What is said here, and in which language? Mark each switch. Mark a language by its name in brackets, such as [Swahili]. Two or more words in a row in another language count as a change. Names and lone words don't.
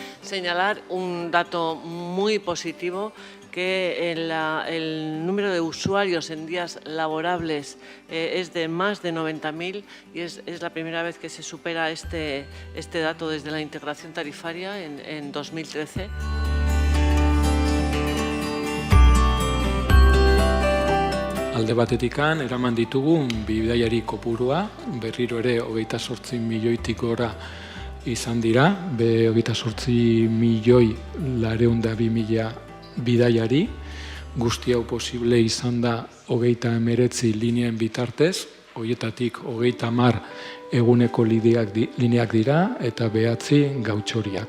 [Spanish] señalar un dato muy positivo, que el número de usuarios en días laborables es de más de 90.000 y es la primera vez que se supera este dato desde la integración tarifaria en 2013. [Basque] Alde batetikan, eraman ditugu bidaiari kopurua, berriro ere 28 milioitik gora izan dira, 28.902.000 bidaiari, guzti hau posible izan da 39 linean bitartez, horietatik 30 eguneko lineak dira eta 9 gautxoriak.